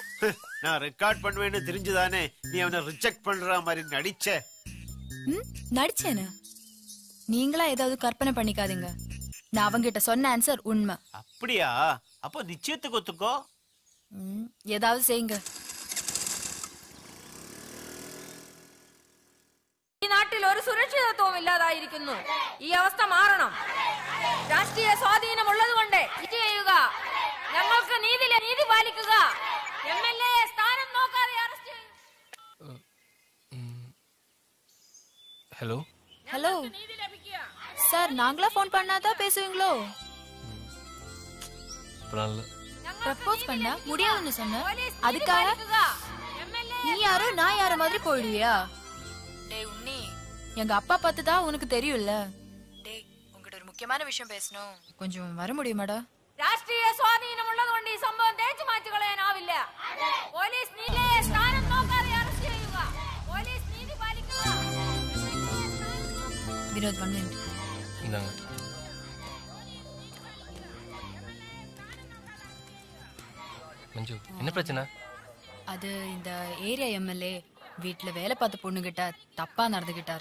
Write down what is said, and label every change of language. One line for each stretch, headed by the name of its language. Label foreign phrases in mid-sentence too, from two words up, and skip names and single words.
Tamil: நான் ரெக்கார்ட் பண்ணுவேன்னு தெரிஞ்சுதானே நீ அவனை ரிஜெக்ட் பண்ற மாதிரி நடிச்ச. நடிச்சேன்னு நீங்களா ஏதாவது கற்பனை பண்ணிக்காதீங்க. நான் அவங்கிட்ட சொன்ன ஆன்சர் உண்மை. அப்படியா? அப்போ நிச்சயத்துக்கு ஒத்துக்கோ. ஏதாவது செய்யுங்க.
Malayalam: ഈ നാട്ടിൽ ഒരു സുരക്ഷിതത്വവും ഇല്ലാതായിരിക്കുന്നു. ഈ അവസ്ഥ മാറണം. രാഷ്ട്രീയ സ്വാധീനമുള്ളതുകൊണ്ട് ഇത് ചെയ്യുക. ഞങ്ങൾക്ക് നീതി പാലിക്കുക. എംഎൽഎ സ്ഥാനം നോക്കാതെ അറസ്റ്റ് ചെയ്യൂ.
Tamil: ஹலோ ஹலோ சார், நாங்களா போன் பண்ணாதான் பேசுவீங்களோ? ப்ரப்போஸ் பண்ணா முடியாதுன்னு சொன்ன, அதுக்காக நீ யாரோ நான் யார மாதிரி போயிடுவியா? டேய் உன்னி, எங்க அப்பா பார்த்துதான் உனக்கு தெரியும்ல. டேய் உங்ககிட்ட ஒரு முக்கியமான விஷயம் பேசணும், கொஞ்சம் வர முடியுமாடா?
Malayalam: രാഷ്ട്രീയ സ്വാധീനമുള്ളതുകൊണ്ട് ഈ സംഭവം തേച്ചു മാറ്റി കളയാനാവില്ല. പോലീസ് നീതിയെ സ്ഥാനം നോക്കാതെ അറസ്റ്റ് ചെയ്യുക. പോലീസ് നീതി പാലിക്കുക.
Tamil: வினோத் 1 minute. இந்தாங்க. மஞ்சு என்ன பிரச்சனை? அது இந்த ஏரியா எம்எல்ஏ வீட்டுல வேலை பார்த்த பொண்ணுகிட்ட தப்பா நடந்துகிட்டாரு.